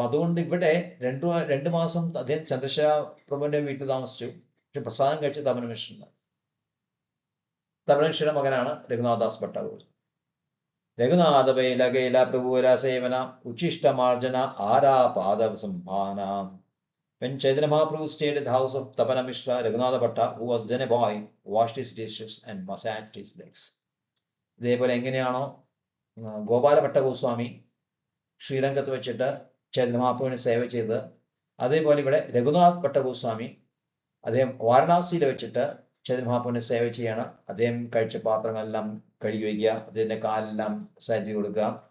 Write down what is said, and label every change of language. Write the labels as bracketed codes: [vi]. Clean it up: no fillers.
[ml] അപ്പം അതുകൊണ്ട് ഇവിടെ രണ്ട് മാസം അദ്ദേഹം ചന്ദ്രശേഖര പ്രഭുവിൻ്റെ വീട്ടിൽ താമസിച്ചു. പക്ഷെ പ്രസാദം കഴിച്ച തപൻ മിശ്രൻ. തപൻ മിശ്രയുടെ മകനാണ് രഘുനാഥദാസ് ഭട്ടാചാര്യ. [bn] രഘുനാഥ ലകേല പ്രഭുര സേവന ഉച്ഛിഷ്ടമാർജന ആരാ പാദ സംഭാനാം. [en] When Chaitanya Mahaprabhu stayed at the house of Tapana Mishra, Raghunatha Bhatta, who was then a boy, washed his dishes and massaged his legs. [ml] ഇതേപോലെ എങ്ങനെയാണോ ഗോപാല ഭട്ട ഗോസ്വാമി ശ്രീരംഗത്ത് വെച്ചിട്ട് ചൈതന്യ മഹാപ്രഭുവിനെ സേവ ചെയ്ത്, അതേപോലെ ഇവിടെ രഘുനാഥ് ഭട്ട ഗോസ്വാമി അദ്ദേഹം വാരണാസിയിൽ വെച്ചിട്ട് ചൈതന്യ മഹാപ്രഭുവിനെ സേവ ചെയ്യാണ്. അദ്ദേഹം കഴിച്ച പാത്രങ്ങളെല്ലാം കഴുകി വയ്ക്കുക, അതിൻ്റെ കാലെല്ലാം മസാജ് കൊടുക്കുക.